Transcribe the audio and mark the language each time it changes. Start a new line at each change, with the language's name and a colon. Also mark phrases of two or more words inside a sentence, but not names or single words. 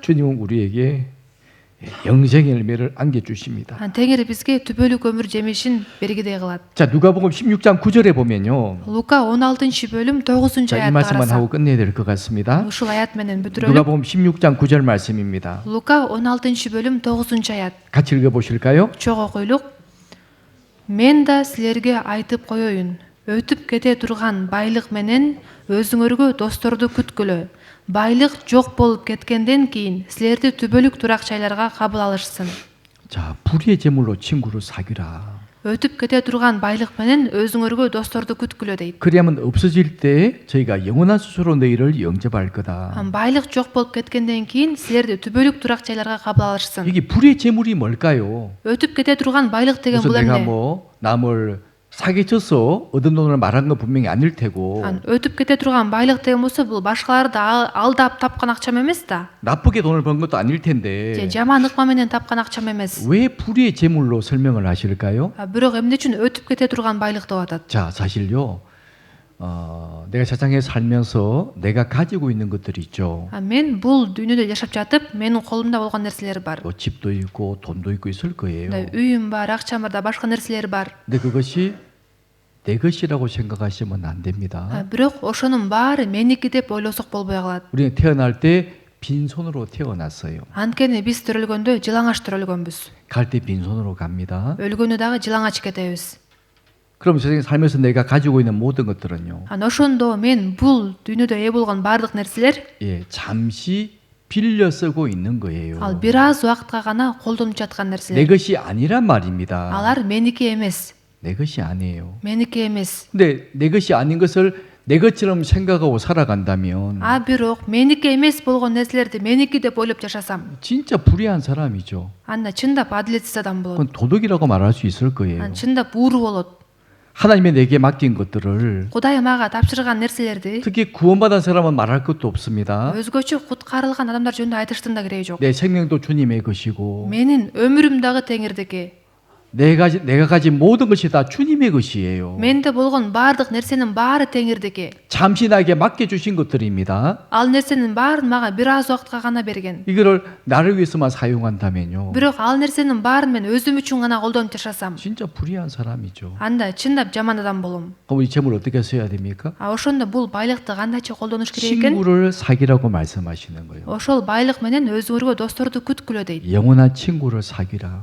Korean: 주님은 우리에게 영생의 열매를 안겨 주십니다.
Kyrgyz: теңир бизге түбөлүк өмүр жемишин бергидей кылат.
Korean: 자, 누가복음 16장 9절에 보면요.
Kyrgyz: Лука 16-бөлүм 9-й
Korean: 자, 이
Kyrgyz: аятты
Korean: 말씀만 하고
Kyrgyz: карасак,
Korean: 끝내야 될 것 같습니다.
Kyrgyz: ушул аят менен бүтүрөлүк.
Korean: 누가복음 16장 9절 말씀입니다.
Kyrgyz: Лука 16-бөлүм 9-й аят.
Korean: 같이 읽어 보실까요?
Kyrgyz: Чоң окуйлук. Мен да силерге айтып коеюн. Өтүп кете турган байлык менен өзүңөргө досторду күткүлө. Байлык жок болуп кеткенден кийин силерди түбөлүк турак жайларга кабыл алышсын.
Korean: 자, 불의의 제물로 친구를 사귀라.
Kyrgyz: өтүп кете турган байлык менен өзүңөргө досторду күткүлө дейт.
Korean: 그리하면 없어질 때 저희가 영원한 수소로 너희를 영접할 거다.
Kyrgyz: байлык жок болуп кеткенден кийин силерди түбөлүк турак жайларга кабыл алышсын.
Korean: 이게 불의 제물이 뭘까요?
Kyrgyz: өтүп кете турган байлык деген
Korean: 그래서
Kyrgyz: бул
Korean: 내가
Kyrgyz: эмне?
Korean: 뭐 남을 사기쳐서 얻은 돈을 말한 건 분명히 아닐 테고
Kyrgyz: өтүп кете турган байлык деген болсо бул башкаларды алдап тапкан акчам эмес да.
Korean: 나쁘게 돈을 번 것도 아닐
Kyrgyz: же
Korean: 텐데
Kyrgyz: жаман ыкма менен тапкан акчам эмес.
Korean: 왜 불의의 재물로 설명을 하실까요?
Kyrgyz: бирок эмне үчүн өтүп кете турган байлык деп атат?
Korean: 자, 사실요. 내가 세상에 살면서 내가 가지고 있는 것들이 있죠.
Kyrgyz: мен бул дүйнөдө жашап жатып менин колумда болгон нерселер бар.
Korean: 뭐 집도 있고 돈도 있고 있을 거예요.
Kyrgyz: үйүм бар, акчам бар да башка нерселер бар.
Korean: 근데 그것이 내 것이라고 생각하시면 안 됩니다.
Kyrgyz: бирок ошонун баары меники деп ойлосок болбой калат.
Korean: 우리는 태어날 때 빈손으로 태어났어요.
Kyrgyz: анткени биз төрөлгөндө жылаңач төрөлгөнбүз.
Korean: 갈 때 빈손으로 갑니다.
Kyrgyz: өлгөндө дагы жылаңач кетебиз.
Korean: 그럼 세상에 살면서 내가 가지고 있는 모든 것들은요.
Kyrgyz: ошондо мен бул дүйнөдө ээ болгон баардык нерселер
Korean: 예, 잠시 빌려 쓰고 있는 거예요.
Kyrgyz: ал бир аз убакытка гана колдонуп жаткан
Korean: 내
Kyrgyz: нерселер.
Korean: 것이 아니란 말입니다.
Kyrgyz: алар меники эмес.
Korean: 내 것이 아니에요.
Kyrgyz: меники эмес.
Korean: 근데 내 것이 아닌 것을 내 것처럼 생각하고 살아간다면
Kyrgyz: бирок меники эмес болгон нерселерди меники деп ойлоп жашасам
Korean: 진짜 불의한 사람이죠.
Kyrgyz: анда чындап адилетсиз адам болот.
Korean: 그건 도덕이라고 말할 수 있을 거예요.
Kyrgyz: чындап ууру болот.
Korean: 하나님이 내게 맡긴 것들을
Kyrgyz: кудай мага тапшырган нерселерди
Korean: 특히 구원받은 사람은 말할 것도 없습니다.
Kyrgyz: өзгөчө куткарылган адамдар жөнүндө айтыштын да кереги жок.
Korean: 내 생명도 주님의 것이고
Kyrgyz: менин өмүрүм дагы теңирдики.
Korean: 내가 가진 모든 것이 다 주님의 것이에요.
Kyrgyz: менде болгон баардык нерсенин баары теңирдики.
Korean: 잠시 나에게 맡겨주신 것들입니다.
Kyrgyz: ал нерсенин баарын мага бир аз убакытка гана берген.
Korean: 이거를 나를 위해서만 사용한다면요.
Kyrgyz: бирок ал нерсенин баарын мен өзүм үчүн гана колдонуп жашасам
Korean: 진짜 불의한 사람이죠.
Kyrgyz: анда чындап жаман адам болом.
Korean: 그럼 이 재물 어떻게 써야 됩니까?
Kyrgyz: ошондо бул байлыкты кандайча колдонуш керек экен?
Korean: 친구를 사귀라고 말씀하시는 거예요.
Kyrgyz: ошол байлык менен өзүңөргө досторду күткүлө дейт.
Korean: 영원한 친구를 사귀라.